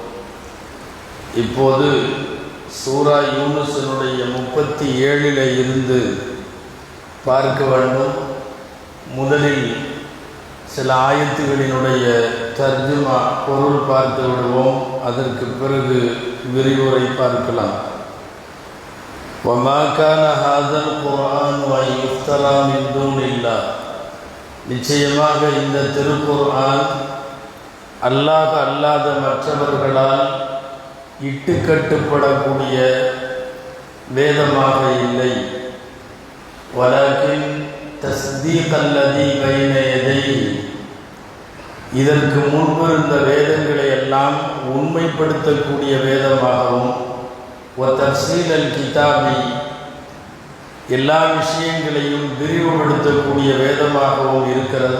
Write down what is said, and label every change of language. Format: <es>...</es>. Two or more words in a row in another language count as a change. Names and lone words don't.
<ta>இப்போது சூரா யூனுஸினுடைய 37 இருந்து பார்க்க வேண்டும். முதலில் சில ஆயத்துகளினுடைய தர்ஜுமா பொருள் பார்த்து விடுவோம். அதற்கு பிறகு விரிவுரை பார்க்கலாம்.</ta> <ar>وَمَا كَانَ هَذَا الْقُرْآنُ أَنْ يُفْتَرَى مِنْ دُونِ اللَّهِ.</ar> <ta>நிச்சயமாக இந்த திருக்குர்ஆன் அல்லாஹ் அல்லாத மற்றவர்களால் இட்டுக்கட்டுப்படக்கூடிய வேதமாக இல்லை.</ta> <ar>ولكن تصديق الذي بين يديه,</ar> <ta>இதற்கு முன்பிருந்த வேதங்களை எல்லாம் உண்மைப்படுத்தக்கூடிய வேதமாகவும்</ta> <ar>تفصيل الكتاب,</ar> <ta>எல்லா விஷயங்களையும் விரிவுபடுத்தக்கூடிய வேதமாகவும் இருக்கிறது.</ta>